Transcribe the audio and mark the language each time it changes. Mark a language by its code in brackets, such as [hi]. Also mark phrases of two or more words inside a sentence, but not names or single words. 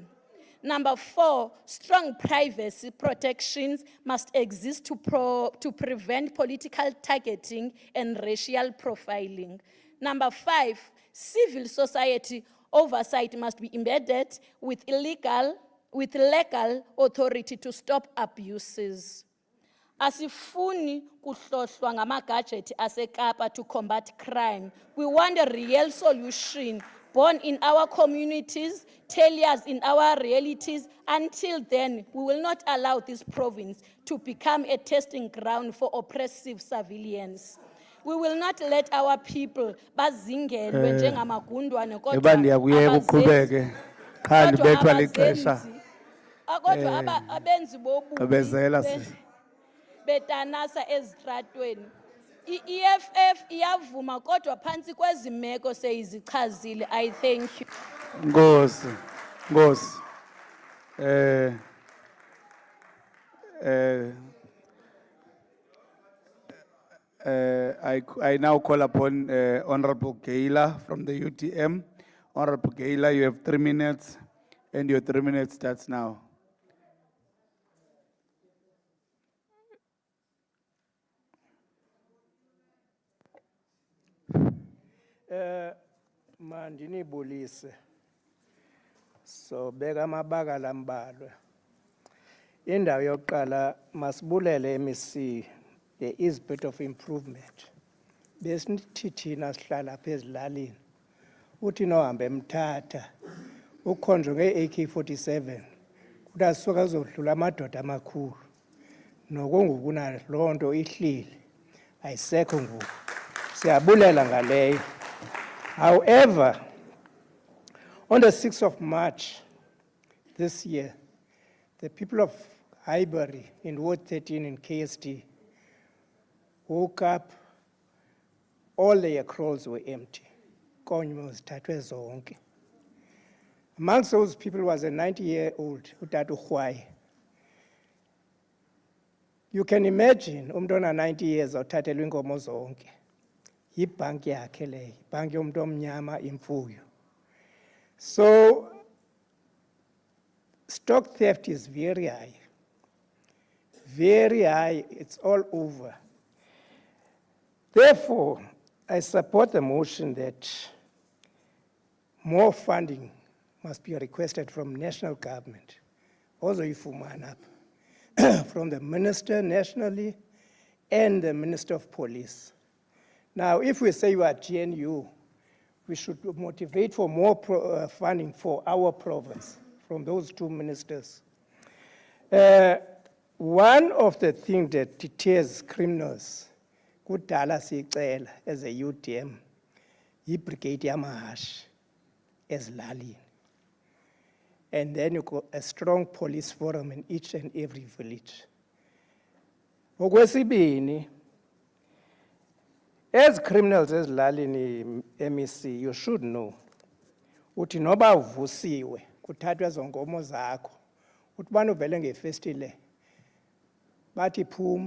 [en] Number four, strong privacy protections must exist to prevent political targeting and racial profiling. Number five, civil society oversight must be embedded with illegal with legal authority to stop abuses. [xh] Asifuni kuhlohlwa ngama-gadget aseKapa [en] to combat crime. We want a real solution born in our communities, tailored in our realities. Until then, we will not allow this province to become a testing ground for oppressive surveillance. We will not let our people [xh] bazingelwe njengamagundwane kodwa Eba ndiyakuyeka abazenzi- uqhubeke. Qha kodwa ndibethwa lixesha. abazenzi- kodwa abenzi bobubi Gqibezela be- sisi. betanasa ezitratweni. I-EFF iyavuma kodwa phansi kwezi meko seyizichazile. [en] I thank you. [xh] Ngosi, Ngosi. [en] I now call upon Honorable Gaila from the UTM. Honorable Gaila, you have 3 minutes, and your 3 minutes starts now. [xh] Mandinibulise. So beka amabaka lambalwe. Indawo yokuqala masibulele MEC. [en] There is a bit of improvement. [xh] Besinithi thina sihlala apha ezilalini. Uthi nohambe emthatha. Ukhonjwe nge-AK-47. Kuthi asuka azodlula amadoda amakhulu. Nokungoku loo nto ihlile. Ayisekho ngoku. Siyabulela ngaleyo. [en] However, on the 6th of March this year, the people of Highbury in Ward 13 in KST woke up, all their crawls were empty. [xh] Konyo zithathwe zonke. [en] Amongst those people was a 90-year-old uTata Khwaye. You can imagine [xh] umuntu ona 90 years othathelwe inkomo zonke. Yibhanki yakhe leyo, ibhanki yomuntu omnyama imfuyo. [en] So stock theft is very high. Very high, it's all over. Therefore, I support the motion that more funding must be requested from national government. Also, ifumana from the minister nationally and the Minister of Police. Now, if we say you are GNU, we should motivate for more funding for our province from those two ministers. One of the things that deters criminals, [xh] kudala siyicela [en] as a UTM, [xh] yi-brigade yamahashi ezilalini. [en] And then you got a strong police forum in each and every village. Okwesibini, as criminals ezilalini MEC, you should know, [xh] uthi noba uvusiwe, kuthathwe zonkomo zakho, uthi bani uvele ngefestile, bathi phuma.